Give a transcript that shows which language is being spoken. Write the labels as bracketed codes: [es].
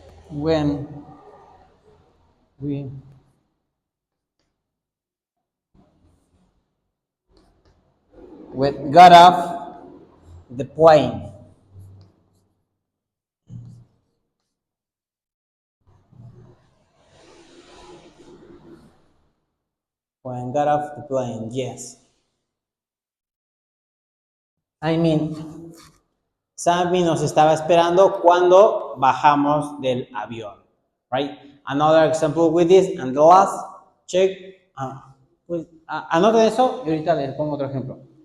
[en] When we got off the plane. When got off the plane, yes. I mean, [es] Sammy nos estaba esperando cuando bajamos del avión. [en] Right? Another example with this, and the last, check. [es] Pues, anoten eso y ahorita les pongo otro ejemplo.